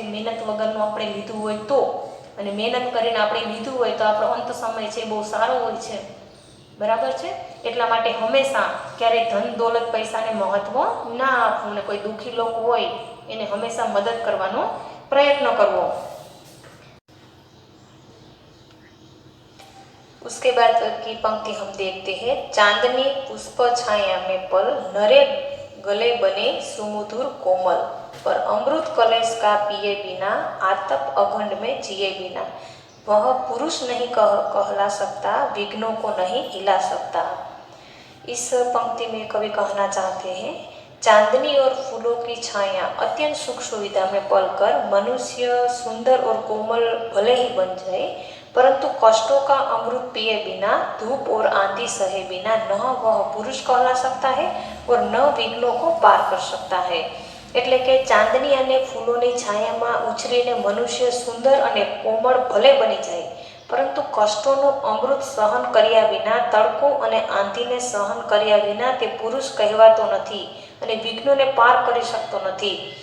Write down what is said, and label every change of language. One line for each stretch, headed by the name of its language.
Gujarati: મહેનત વગરનું આપણે લીધું હોય તો, અને મહેનત કરીને આપણે લીધું હોય તો આપણો અંત સમય છે બહુ સારો હોય છે. બરાબર છે? એટલા માટે હંમેશા ક્યારેય ધન દોલત પૈસાને મહત્ત્વ ના આપવું અને કોઈ દુઃખી લોકો હોય એને હંમેશા મદદ કરવાનો प्रयत्न करवो।
Hindi: उसके बाद की पंक्ति हम देखते हैं। चांदनी पुष्प छाया में पल, नरे गले बने सुमधुर कोमल, पर अमृत कलेश का पिए बिना, आतप अखंड में जिए बिना, वह पुरुष नहीं कहला सकता, विघ्नों को नहीं हिला सकता। इस पंक्ति में कवि कहना चाहते हैं, चांदनी और फूलों की छाया अत्यंत सुख सुविधा में पलकर मनुष्य सुंदर और कोमल भले ही बन जाए, परंतु कष्टों का अमृत पिए बिना, धूप और आंधी सहे बिना न वह पुरुष कहला सकता है और न विघ्नों को पार कर सकता है।
Gujarati: એટલે કે ચાંદની અને ફૂલોની છાયામાં ઉછરીને મનુષ્ય સુંદર અને કોમળ ભલે બની જાય, પરંતુ કષ્ટોનું અમૃત સહન કર્યા વિના, તડકો અને આંધીને સહન કર્યા વિના તે પુરુષ કહેવાતો નથી અને વિઘ્નોને પાર કરી શકતો નથી।